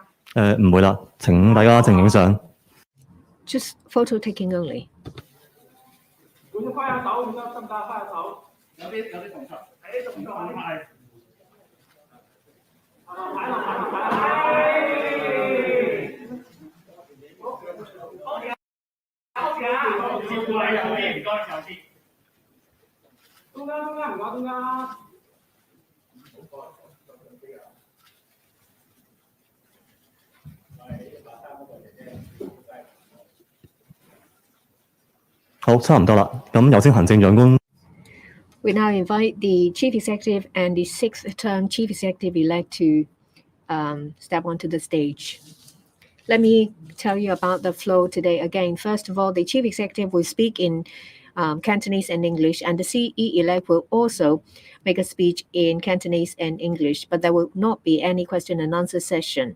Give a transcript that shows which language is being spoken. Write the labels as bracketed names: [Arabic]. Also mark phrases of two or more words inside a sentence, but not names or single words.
[Cantonese] 唔會啦，請大家靜影相。 [English] Just photo taking only. [Cantonese] 換咗快下手，唔得得唔得？快下手。有啲動作，動作係。排啦排啦排啦！好嘅，照顧你又可以，唔該手先。中間唔該中間。好，差唔多啦。咁有請行政長官。 [English] We now invite the Chief Executive and the sixth-term Chief Executive-elect to step onto the stage. Let me tell you about the flow today again. First of all, the Chief Executive will speak in Cantonese and English, and the CE-elect will also make a speech in Cantonese and English, but there will not be any question and answer session.